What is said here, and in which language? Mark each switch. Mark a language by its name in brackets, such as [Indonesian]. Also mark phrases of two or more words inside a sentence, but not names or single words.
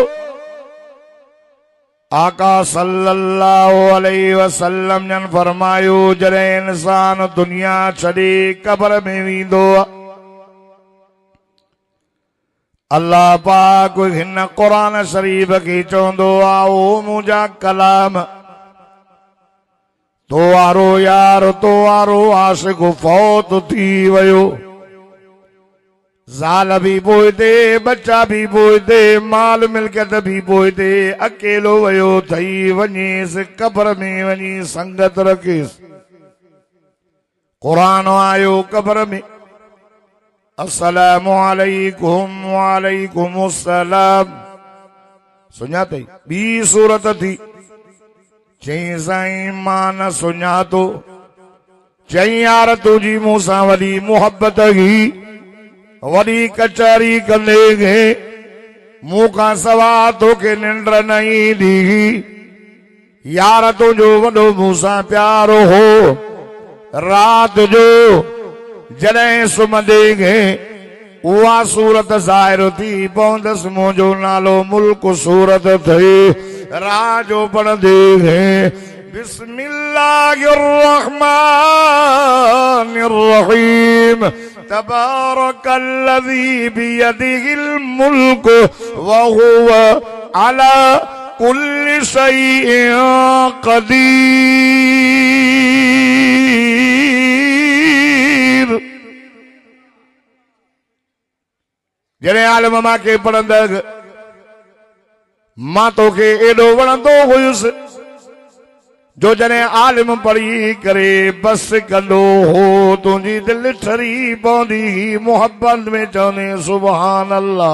[Sindhi] आका [Arabic] صلى الله عليه وسلم [Sindhi] जन फरमायो, जॾहिं इंसान दुनिया छॾे कब्र में वेंदो, अल्लाह पाक हिन कुरान शरीफ खे चवंदो आहे, ओ मुंहिंजा कलाम, तो वारो यार, तो वारो आशिक़ फौत थी वियो। ज़ाल भी पोइते, बच्चा भी पोइते, माल मिल्कियत भी पोइते, अकेलो वयो थई वञेसि कब्र में वञी संगत रखेसि। कुरान आयो कब्र में, [Arabic] السلام عليكم وعليكم السلام. [Sindhi] सुञातई ॿी सूरत थी, चई साईं मां न सुञातो। चई यार तुंहिंजी मूंसां वॾी मोहबत हुई, वॾी कचहरी कंदे गे, मूंखां सवा तोखे निंड न ईंदी। यार तुंहिंजो वॾो मूंसां प्यारो हो। रात जो जॾहिं सुम्हंदे गे उहा सूरत ज़ाहिर थी पवंदसि, मुंहिंजो नालो मुल्क सूरत थे। रात जो पढ़ंदे गे [Arabic] بسم الله الرحمن الرحيم تبارك الذي بيده الملك وهو على كل شيء قدير. [Sindhi] जॾहिं आलम मां खे पढ़ंदड़ मां तोखे एॾो वणंदो हुयुसि जो जॾहिं आलिम पढ़ी करे बस कंदो हो, तुंहिंजी दिलि ठरी पवंदी मोहब्बत में चवंदे [Arabic] سبحان الله.